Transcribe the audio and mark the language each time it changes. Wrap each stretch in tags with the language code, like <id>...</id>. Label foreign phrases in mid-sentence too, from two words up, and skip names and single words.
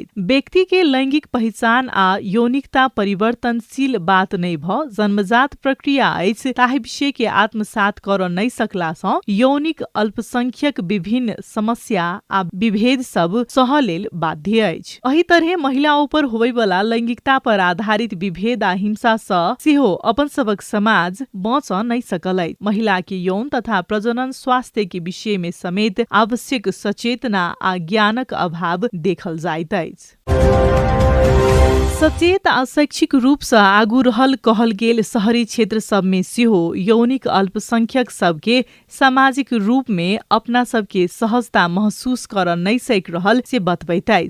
<mai>व्यक्ति के लैंगिक पहचान आ यौनिकता परिवर्तनशील बात नहीं भ जन्मजात प्रक्रिया अछि, ताहि विषय के आत्मसात कर नहीं सकला से यौनिक अल्पसंख्यक विभिन्न समस्या आ विभेद सब सह लेल बाध्य अछि। एहि तरह महिलाओं पर होय वाला लैंगिकता पर आधारित विभेद आ हिंसा से सेहो अपन सबक समाज बच नहीं सकल। महिला के यौन तथा प्रजनन स्वास्थ्य के विषय में समेत आवश्यक सचेतना आ ज्ञानक अभाव देखल जाइत अछि। सचेत आ शैक्षिक रूप से आगू रहल कहल गेल शहरी क्षेत्र सब में सेहो यौनिक अल्पसंख्यक सबके सामाजिक रूप में अपना सबके सहजता महसूस कर नहीं सक रहल से बतबैत अछि।</mai>